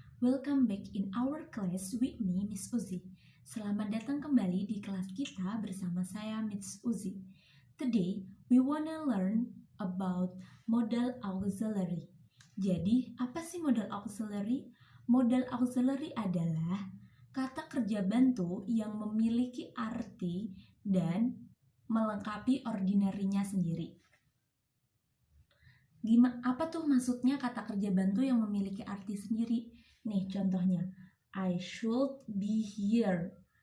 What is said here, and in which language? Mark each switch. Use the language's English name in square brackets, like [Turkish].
[English] Welcome back in our class with me, [Indonesian] Miss Uzi. Selamat datang kembali di kelas kita bersama saya, Miss Uzi. [English] Today, we wanna learn about modal auxiliary. [Indonesian] Jadi, apa sih modal auxiliary? Modal auxiliary adalah kata kerja bantu yang memiliki arti dan melengkapi ordinary-nya sendiri. Apa tuh maksudnya kata kerja bantu yang memiliki arti sendiri? Nih contohnya, [English] I should be here.